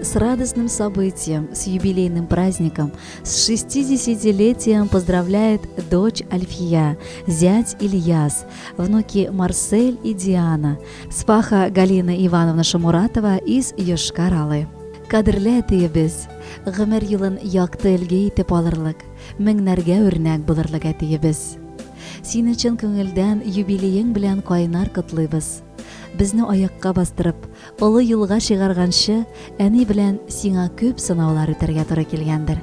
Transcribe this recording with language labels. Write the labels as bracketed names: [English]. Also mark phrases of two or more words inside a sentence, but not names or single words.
[Russian] с радостным событием, с юбилейным праздником, с 60-летием поздравляет дочь Альфия, зять Ильяс, внуки Марсель и Диана, спаха Галина Ивановна Шамуратова из Йошкар-Олы. [Tatar] Кадерле әтиебез, гомер юлын якты элге итеп алырлык, меңнәргә үрнәк булырлык әтиебез. Сине чын күңелдән юбилейың белән кайнар котлыйбыз. Безне аякка бастырып, олы юлга чыгарганчы, әни белән сиңа күп сынаулар үтәргә туры килгәндер.